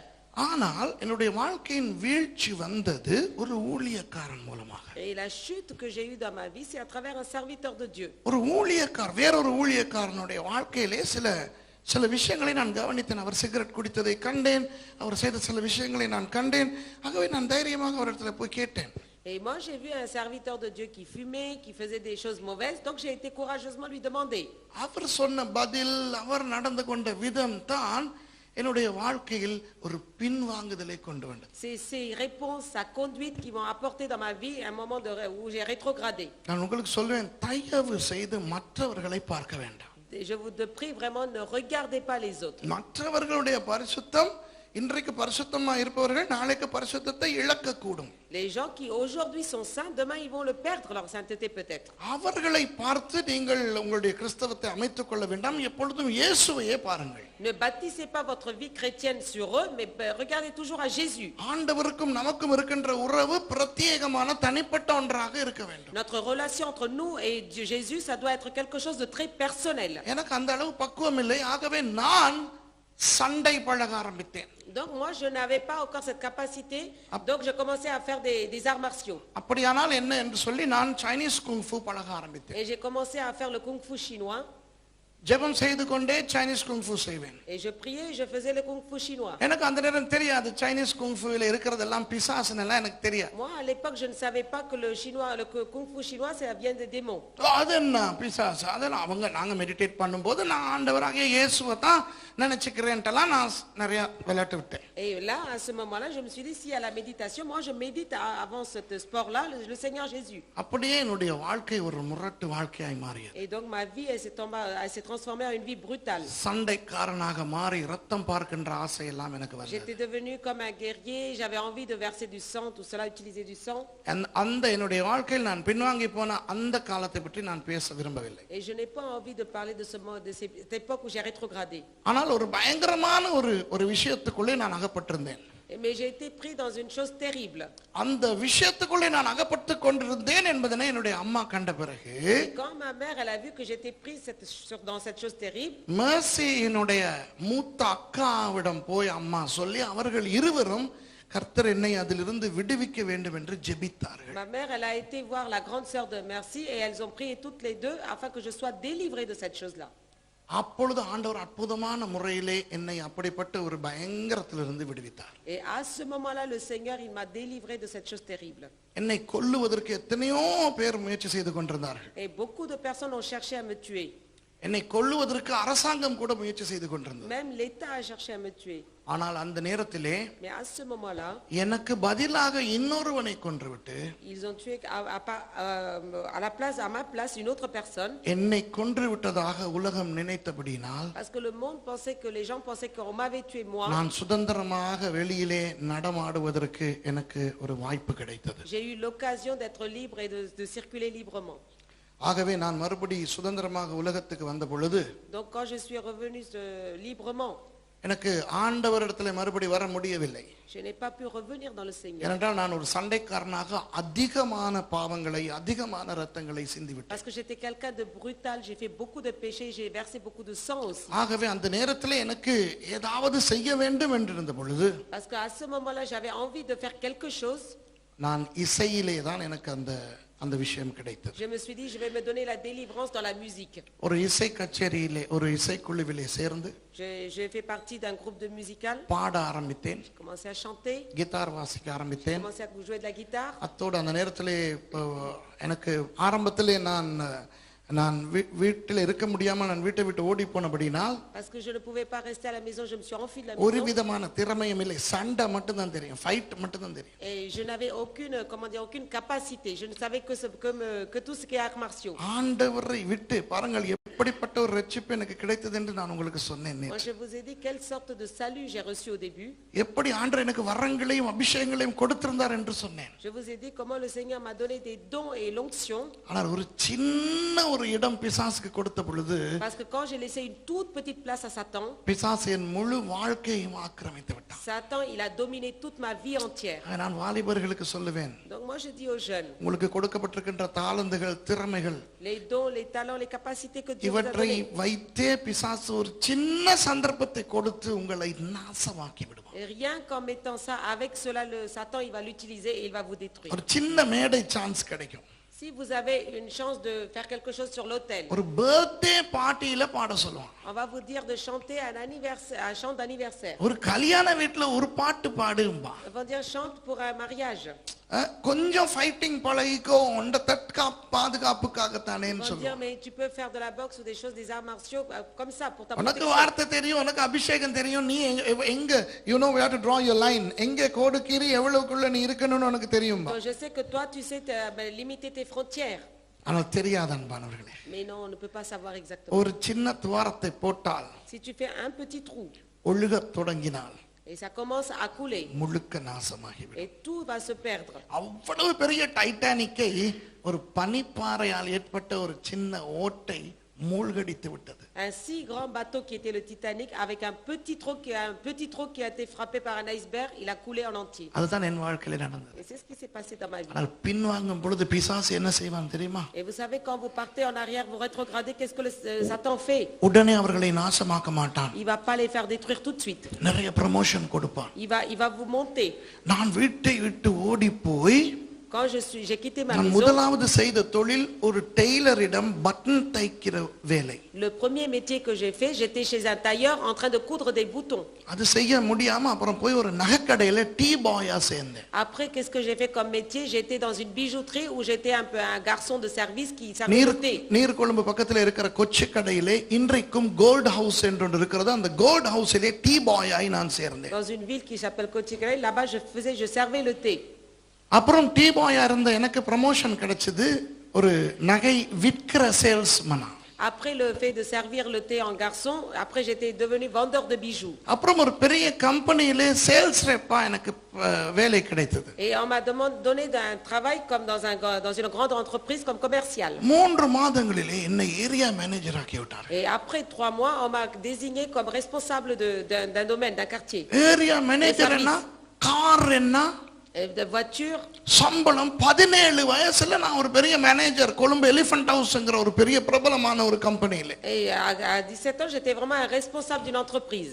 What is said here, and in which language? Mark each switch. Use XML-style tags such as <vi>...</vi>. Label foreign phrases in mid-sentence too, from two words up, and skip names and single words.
<ta>ஆனால் என்னுடைய வாழ்க்கையின் வீழ்ச்சி வந்தது ஒரு ஊழியக்காரன் மூலமாக.</ta> <fr>Et la chute que j'ai eue dans ma vie, c'est à travers un serviteur de Dieu.</fr> <ta>ஒரு ஊழியக்காரர், வேறொரு ஊழியக்காரனுடைய வாழ்க்கையிலே சில விஷயங்களை நான் கவனித்தேன். அவர் சிகரெட் குடித்ததை கண்டேன், அவர் செய்த சில விஷயங்களை நான் கண்டேன். ஆகவே நான் தைரியமாக அவரிடத்துல போய் கேட்டேன்.</ta> <fr>Et moi j'ai vu un serviteur de Dieu qui fumait, qui faisait des choses mauvaises, donc j'ai été courageusement lui demander.</fr> <ta>அவர் சொன்ன பதில், அவர் நடந்து கொண்ட விதம் தான் என்னுடைய வாழ்க்கையில் ஒரு பின்வாங்குதலை கொண்டு வந்தது.</ta> <fr>C'est ces réponses, sa conduite qui m'ont apporté dans ma vie un moment où j'ai rétrogradé.</fr> <ta>நான் உங்களுக்கு சொல்வேன், தயவு செய்து மற்றவர்களை பார்க்க வேண்டாம்.</ta> <fr>Je vous prie vraiment, ne regardez pas les autres.</fr> <ta>மற்றவர்களுடைய பரிசுத்தம், இன்றைக்கு பரிசுத்தமா இருப்பவர்கள் நாளைக்கு பரிசுத்தத்தை இழக்க கூடும்.</ta> <fr>Les gens qui aujourd'hui sont saints, demain ils vont le perdre leur sainteté peut-être.</fr> <ta>அவர்களை பார்த்து நீங்கள் உங்களுடைய கிறிஸ்தவத்தை அமைத்துக் கொள்ள வேண்டாம். எப்பொழுதும் இயேசுவையே பாருங்கள்.</ta> <fr>Ne bâtissez pas votre vie chrétienne sur eux, mais regardez toujours à Jésus.</fr> <ta>ஆண்டவருக்கும் நமக்கும் இருக்கின்ற உறவு பிரத்யேகமான தனிப்பட்ட ஒன்றாக இருக்க வேண்டும்.</ta> <fr>Notre relation entre nous et Dieu Jésus, ça doit être quelque chose de très personnel.</fr> <ta>எனக்கு அந்த அளவு பக்குவம் இல்லை. ஆகவே நான் சண்டை பழக ஆரம்பித்தேன்.</ta> <fr>Donc moi je n'avais pas encore cette capacité, donc je commençais à faire des arts martiaux.</fr> <ta>அப்படியானால் என்ன என்று சொல்லி நான்</ta> <en>Chinese kung fu</en> <ta>பழக ஆரம்பித்தேன்.</ta> <fr>Et j'ai commencé à faire le kung fu chinois.</fr> <ta>ஜெபம் செய்து கொண்டே</ta> <en>Chinese kung fu</en> <ta>செய்வேன்.</ta> <fr>Et je priais, je faisais le kung fu chinois.</fr> <ta>எனக்கு அந்த நேரம் தெரியாது</ta> <en>Chinese kung fu</en> <ta>இருக்கிறதெல்லாம் பிசாசுன்னு எல்லாம் எனக்கு தெரியாது.</ta> <fr>Moi à l'époque je ne savais pas que le kung fu chinois ça vient des démons.</fr> <ta>அது என்ன பிசாசு, அதெல்லாம் நாங்க மெடிடேட் பண்ணும்போது நான் ஆண்டவராகிய இயேசுவை தான் நினைச்சுக்கிறேன்ட்டெல்லாம் நான் நிறைய விளையாட்டு விட்டேன்.</ta> <fr>Et là à ce moment-là je me suis dit, si à la méditation moi je médite avant ce sport là le Seigneur Jésus.</fr> <ta>அப்படியே என்னுடைய வாழ்க்கை ஒரு முரட்டு வாழ்க்கையாய் மாறியது.</ta> <fr>Et donc ma vie elle s'est transformée en une vie brutale.</fr> <ta>சண்டைக்காரனாக மாறி ரத்தம் பார்க்கின்ற ஆசை எல்லாம் எனக்கு வந்தது.</ta> <fr>J'étais devenu comme un guerrier, j'avais envie de verser du sang, tout cela, utiliser du sang.</fr> <ta>அந்த என்னுடைய வாழ்க்கையில் நான் பின்வாங்கி போன அந்த காலத்தை பற்றி நான் பேச விரும்பவில்லை.</ta> <fr>Et je n'ai pas envie de parler de cette époque où j'ai rétrogradé.</fr> <ta>ஆனால் ஒரு பயங்கரமான ஒரு விஷயத்துக்குள்ளே நான் அகப்பட்டிருந்தேன்.</ta> <fr>Mais j'ai été pris dans une chose terrible.</fr> <ta>அந்த விஷயத்துக்குள்ளே நான் அகப்பட்டு கொண்டிருந்தேன் என்பதனை என்னுடைய அம்மா கண்ட பிறகு,</ta> <fr>quand ma mère elle a vu que j'étais prise dans cette chose terrible,</fr> <ta>மேசியினுடைய மூத்த அக்காவிடம் போய் அம்மா சொல்லி அவர்கள் இருவரும் கர்த்தர் என்னை அதிலிருந்து விடுவிக்க வேண்டும் என்று ஜெபித்தார்கள்.</ta> <fr>Ma mère elle a été voir la grande sœur de Merci et elles ont prié toutes les deux afin que je sois délivrée de cette chose-là.</fr> <ta>அப்பொழுது ஆண்டவர் அற்புதமான முறையிலே என்னை அப்படிப்பட்ட ஒரு பயங்கரத்திலிருந்து விடுவித்தார்.</ta> <fr>Et à ce moment-là le Seigneur il m'a délivré de cette chose terrible.</fr> <ta>என்னை கொல்லுவதற்கு எத்தனையோ பேர் முயற்சி செய்து கொண்டிருந்தார்கள்.</ta> <fr>Et beaucoup de personnes ont cherché à me tuer.</fr> <ta>என்னை கொல்லுவதற்கு அரசாங்கம் கூட முயற்சி செய்து கொண்டிருந்தது.</ta> <fr>Même l'État a cherché à me tuer.</fr> <ta>ஆனால் அந்த நேரத்திலே</ta> <fr>Mais à ce moment-là</fr> <ta>எனக்கு பதிலாக இன்னொருவனை கொன்றுவிட்டு</ta> <fr>ils ont tué à ma place une autre personne.</fr> <ta>என்னை கொன்றுவிட்டதாக உலகம் நினைத்தபடியினால்,</ta> <fr>Parce que le monde pensait que les gens pensaient qu'on m'avait tué moi.</fr> <ta>நான் சுதந்திரமாக வெளியிலே நடமாடுவதற்கு எனக்கு ஒரு வாய்ப்பு கிடைத்தது.</ta> <fr>J'ai eu l'occasion d'être libre et de circuler librement.</fr> <ta>ஆகவே நான் மறுபடி சுதந்திரமாக உலகத்துக்கு வந்த பொழுது,</ta> <fr>Donc quand je suis revenu librement,</fr> <ta>எனக்கு ஆண்டவரிடத்தில் மறுபடி வர முடியவில்லை.</ta> <fr>je n'ai pas pu revenir dans le Seigneur.</fr> <ta>ஏனென்றால் நான் ஒரு சண்டைக்காரனாக அதிகமான பாவங்களை அதிகமான ரத்தங்களை சிந்திவிட்டேன்.</ta> <fr>Parce que j'étais quelqu'un de brutal, j'ai fait beaucoup de péchés, j'ai versé beaucoup de sang aussi.</fr> <ta>ஆகவே அந்த நேரத்தில் எனக்கு ஏதாவது செய்ய வேண்டும் என்றிருந்த பொழுது,</ta> <fr>Parce que à ce moment-là j'avais envie de faire quelque chose.</fr> <ta>நான் இசையிலே தான் எனக்கு அந்த விஷயம் கிடைத்தது.</ta> <fr>Je me suis dit je vais me donner la délivrance dans la musique.</fr> <ta>ஒரு இசை கச்சேரியிலே ஒரு இசைக்குழுவிலே சேர்ந்து</ta> <fr>J'ai fait partie d'un groupe de musical.</fr> <ta>பாட ஆரம்பித்தேன்.</ta> <fr>J'ai commencé à chanter.</fr> <ta>கிட்டார் வாசிக்க</ta> <fr>J'ai</fr> <ta>ஆரம்பித்தேன்.</ta> <fr>commencé à jouer de la guitare.</fr> <ta>அத்தோடு அந்த நேரத்திலே எனக்கு ஆரம்பத்திலே நான் நான் வீட்டில் இருக்க முடியாம நான் வீட்டை விட்டு ஓடி போனபடினால்</ta> <fr>Parce que je ne pouvais pas rester à la maison, je me suis enfui de la</fr> <ta>ஒரு</ta> <fr>maison.</fr> <ta>விதமான திறமையும் இல்லை, சண்டை மட்டும் தான் தெரியும், ஃபைட் மட்டும் தான் தெரியும்.</ta> <fr>Et je n'avais aucune, comment dire, aucune capacité. Je ne savais que tout ce qui est arts martiaux.</fr> <ta>ஆண்டவரை விட்டு பாருங்கள் எப்படிப்பட்ட ஒரு ரட்சிப்பு எனக்கு கிடைத்தது என்று நான் உங்களுக்கு சொன்னேன்.</ta> <fr>Moi, je vous ai dit quelle sorte de salut j'ai reçu au début.</fr> <ta>எப்படி ஆண்டவர் எனக்கு வரங்களையும் அபிஷேகங்களையும் கொடுத்திருந்தார் என்று சொன்னேன்.</ta> <fr>Je vous ai dit comment le Seigneur m'a donné des dons et l'onction.</fr> <ta>ஆனால் ஒரு சின்ன ஒரு இடம் பிசாசுக்கு கொடுத்த பொழுது</ta> <fr>Parce que quand j'ai laissé une toute petite place à Satan,</fr> <ta>பிசாசு என் முழு வாழ்க்கையையும் ஆக்கிரமித்து விட்டான்.</ta> <fr>Satan, il a dominé toute ma vie entière.</fr> <ta>நான் வாலிபர்களுக்கு சொல்லுவேன்,</ta> <fr>Donc moi, je dis aux jeunes,</fr> <ta>உங்களுக்கு கொடுக்கப்பட்டிருக்கின்ற தாளந்துகள், திறமைகள்,</ta> <fr>les dons, les talents, les capacités que Dieu vous a</fr> <ta>இவற்றை</ta> <fr>données.</fr> <ta>வைத்தே பிசாசு ஒரு சின்ன சந்தர்ப்பத்தை கொடுத்து உங்களை நாசமாக்கி விடுவான்.</ta> <fr>Et rien qu'en mettant ça, avec cela, le Satan, il va l'utiliser et il va vous détruire.</fr> <ta>ஒரு சின்ன மேடை சான்ஸ் கிடைக்கும்.</ta> <fr>Si vous avez une chance de faire quelque chose sur l'autel,</fr> <ta>ஒரு</ta> <en>birthday party</en> <ta>பாட சொல்லுவான்.</ta> <fr>on va vous dire de chanter un anniversaire, un chant d'anniversaire.</fr> <ta>ஒரு கல்யாண வீட்டுல ஒரு பாட்டு பாடும்பா.</ta> <fr>On va dire chante pour un mariage.</fr> <ta>கொஞ்சம் ஃபைட்டிங் பழகிக்கோ, உண்ட பாதுகாப்புக்காகத்தானேன்னு</ta> <fr>On va dire</fr> <ta>சொல்லுவான்.</ta> <fr>mais tu peux faire de la boxe ou des choses, des arts martiaux comme ça pour ta</fr> <ta>உனக்கு</ta> <fr>protection.</fr> <ta>வார்த்தை தெரியும், உனக்கு அபிஷேகம் தெரியும், நீ எங்க</ta> <en>you know where to draw your line,</en> <ta>எங்க கோடு கீறி எவ்வளவுக்குள்ள நீ இருக்கணும்னு உனக்கு தெரியும்பா.</ta> <fr>Donc je sais que toi tu sais limiter tes frontières.</fr> <ta>ஆனால் தெரியாத அன்பானவர்களே,</ta> <fr>Mais non, on ne peut pas savoir exactement.</fr> <ta>ஒரு சின்ன துவாரத்தை போட்டால்</ta> <fr>Si tu fais un petit trou</fr> <ta>ஒழுகத் தொடங்கினால்</ta> <fr>et ça commence à couler</fr> <ta>முழுக்க நாசமாகிவிடும்.</ta> <fr>et tout va se perdre.</fr> <ta>அவ்வளவு பெரிய டைட்டானிக்கை ஒரு பனிப்பாறையால் ஏற்பட்ட ஒரு சின்ன ஓட்டை மூழ்கடித்து விட்டது.</ta> <fr>Un si grand bateau qui était le Titanic avec un petit trou qui a été frappé par un iceberg, il a coulé en entier.</fr> <ta>அதுதான் என் வாழ்க்கையில நடந்தது.</ta> <fr>Et c'est ce qui s'est passé dans ma vie.</fr> <ta>ஆனால் பின்வாங்கும் பொழுது பிசாசு என்ன செய்வான் தெரியுமா?</ta> <fr>Et vous savez, quand vous partez en arrière, vous rétrogradez, qu'est-ce que Satan fait?</fr> <ta>உடனே அவர்களை நாசமாக்க மாட்டான்.</ta> <fr>Il va pas les faire détruire tout de suite.</fr> <ta>நிறைய ப்ரமோஷன் கொடுப்பான்.</ta> <fr>Il va vous monter.</fr> <ta>நான் வீட்டை விட்டு ஓடி போய்</ta> <fr>Quand j'ai quitté ma</fr> <ta>நான்</ta> <fr>maison,</fr> <ta>முதலாவது செய்த தொழில் ஒரு டெய்லரிடம் பட்டன் தைக்கிற வேலை.</ta> <fr>le premier métier que j'ai fait, j'étais chez un tailleur en train de coudre des boutons.</fr> <ta>அது செய்ய முடியாம அப்புறம் போய் ஒரு நகைக்கடையில</ta> <en>tea boy</en> <ta>சேர்ந்தேன்.</ta> <fr>Après, qu'est-ce que j'ai fait comme métier? J'étais dans une bijouterie où j'étais un peu un garçon de service qui servait le thé.</fr> <ta>நீர்கொழும்பு பக்கத்துல இருக்கிற கொச்சி கடையிலே இன்றைக்கும் கோல்ட் ஹவுஸ் என்று ஒன்று இருக்கிறது. அந்த கோல்ட் ஹவுஸிலே</ta> <en>tea boy</en> <ta>நான் சேர்ந்தேன்.</ta> <fr>Dans une ville qui s'appelle Kochikale, là-bas je servais le thé.</fr> <ta>அப்புறம்</ta> <en>tea boy</en> <ta>இருந்த எனக்கு ப்ரமோஷன் கிடைச்சது ஒரு நகை விற்கிற சேல்ஸ்மனா.</ta> <fr>Après le fait de servir le thé en garçon, après j'étais devenu vendeur de bijoux.</fr> <ta>அப்புறம் ஒரு பெரிய கம்பெனியிலே</ta> <en>sales rep</en> <ta>எனக்கு வேலை கிடைத்தது.</ta> <fr>Et on m'a donné un travail comme dans une grande entreprise comme commercial.</fr> <ta>3 மாதங்களிலே என்னை</ta> <en>area manager</en> <ta>ஆக்கி விட்டார்.</ta> <fr>Et après 3 mois, on m'a désigné comme responsable d'un domaine, d'un quartier.</fr> <en>area manager</en> <ta>என்ன, கார் என்ன,</ta> <fr>De voiture.</fr> <ta>சம்பளம் 17 வயசுல நான் ஒரு பெரிய மேனேஜர் கொழும்பு எலிஃபண்ட் ஹவுஸ்ங்கற ஒரு பெரிய பிரபலமான ஒரு கம்பெனில.</ta> <fr>Et à 17 ans, j'étais vraiment un responsable d'une entreprise.</fr>